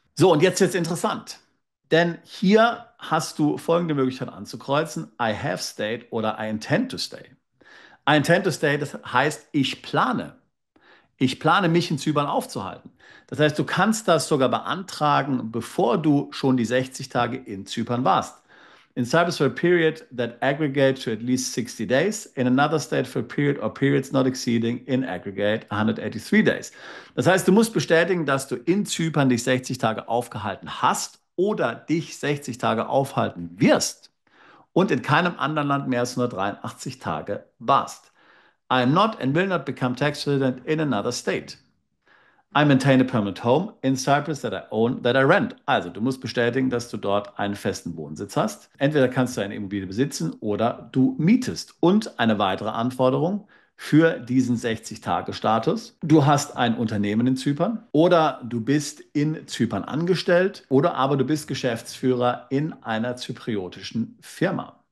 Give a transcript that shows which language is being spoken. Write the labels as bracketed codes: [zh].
[de] So, und jetzt wird es interessant. Denn hier hast du folgende Möglichkeit anzukreuzen: [en] I have stayed [de] oder [en] I intend to stay. I intend to stay, [de] das heißt, ich plane. Ich plane, mich in Zypern aufzuhalten. Das heißt, du kannst das sogar beantragen, bevor du schon die 60 Tage in Zypern warst. [en] In Cyprus for a period that aggregates to at least 60 days, in another state for a period or periods not exceeding in aggregate 183 days. [de] Das heißt, du musst bestätigen, dass du in Zypern dich 60 Tage aufgehalten hast oder dich 60 Tage aufhalten wirst und in keinem anderen Land mehr als 183 Tage warst. [en] I am not and will not become tax resident in another state. I maintain a permanent home in Cyprus that I own, that I rent. [de] Also, du musst bestätigen, dass du dort einen festen Wohnsitz hast. Entweder kannst du eine Immobilie besitzen oder du mietest. Und eine weitere Anforderung für diesen 60-Tage-Status: Du hast ein Unternehmen in Zypern oder du bist in Zypern angestellt oder aber du bist Geschäftsführer in einer zypriotischen Firma.